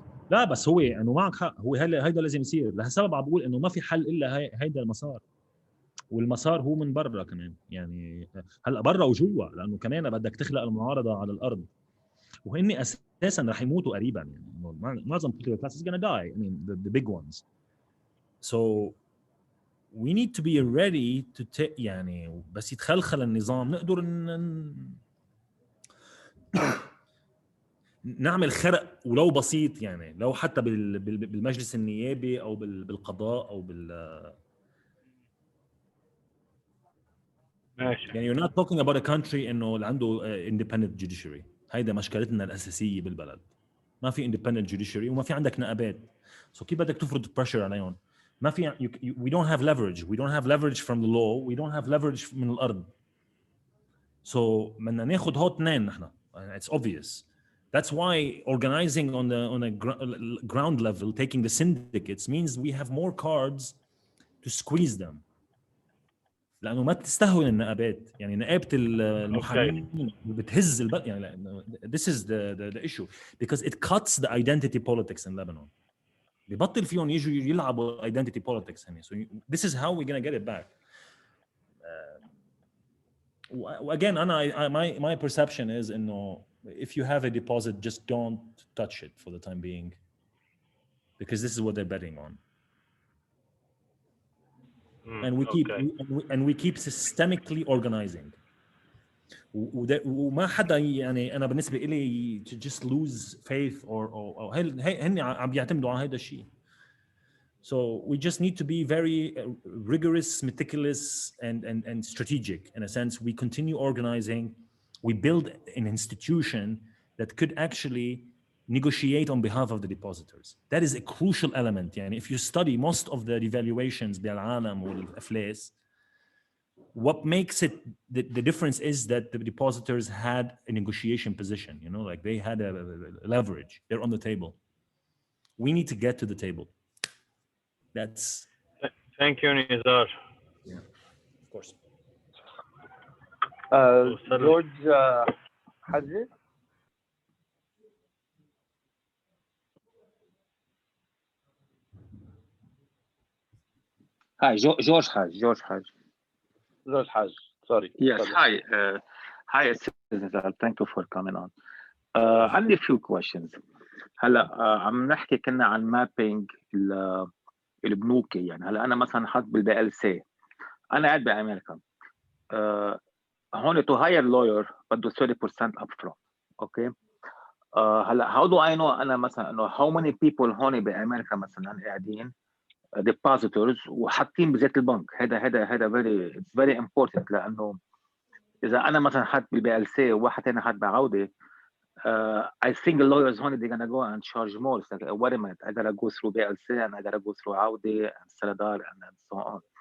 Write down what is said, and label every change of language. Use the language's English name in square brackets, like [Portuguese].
[Arabic] لا بس هو انه معك حق. هو هيدا لازم يصير. لهالسبب عم بقول انه ما في حل الا هيدا المسار. والمسار هو من برا كمان. يعني هلا برا وجوا لانه كمان بدك تخلق المعارضه على الارض. وهن اساسا رح يموتوا قريبا. [English] يعني معظم political classes is gonna die. I mean the big ones. So we need to be ready to [Arabic] يعني بس يتخلخل النظام نقدر نعمل خرق ولو بسيط. يعني لو حتى بالمجلس النيابي او بالقضاء او ماشي. [English] يعني you're not talking about a country [Arabic] انه اللي عنده [English] independent judiciary. [Arabic] هيدا مشكلتنا الاساسيه بالبلد. ما في independent judiciary وما في عندك نقابات. So كيف بدك تفرض pressure عليهم؟ ما في [English] we don't have leverage. We don't have leverage from the law. We don't have leverage [Arabic] من الارض. So بدنا ناخذ هو اثنين نحن. [English] It's obvious. That's why organizing on a ground level, taking the syndicates means we have more cards to squeeze them. [Arabic] لأنه ما تستهون النقابات. يعني نقابة المحامين بتهز [English] يعني this is the issue because it cuts the identity politics in Lebanon. [Arabic] بيبطل فيهم يجوا يلعبوا identity politics هني. [English] So this is how we're gonna get it back. Again, my perception is إنه if you have a deposit, just don't touch it for the time being, because this is what they're betting on. And we keep systemically organizing. [Arabic] وما حدا يعني انا بالنسبه لي [English] to just lose faith or [Arabic] هن عم بيعتمدوا على هذا الشيء. [English] So we just need to be very rigorous, meticulous, and strategic in a sense. We continue organizing. We build an institution that could actually negotiate on behalf of the depositors. That is a crucial element. يعني if you study most of the devaluations [Arabic] بالعالم والأفلاس, [English] what makes it the difference is that the depositors had a negotiation position. You know, like they had a leverage. They're on the table. We need to get to the table. That's Thank you, Nizar. of course. George Haji. Hi, George Haj. George Haj. Sorry. Yes. Sorry. Hi. Hi, Nizar. Thank you for coming on. عندي few questions. [Arabic] هلا عم نحكي كنا عن مابينج البنوكي. يعني هلا انا مثلا حاط بالبي ال سي، انا قاعد بامريكا، هون [English] to hire lawyer [Arabic] بده 30% upfront. اوكي. هلا [English] how do I know [Arabic] انا مثلا انه [English] how many people [Arabic] هون بامريكا مثلا قاعدين depositors وحاطين بذات البنك. [English] هذا very it's very important، [Arabic] لانه اذا انا مثلا حاط بالبي ال سي وواحد ثاني حاط بعوده، [English] I think the lawyers only they're gonna go and charge more. It's like, wait a minute, I gotta go through BLC and I gotta go through Audi and Saladar and so on.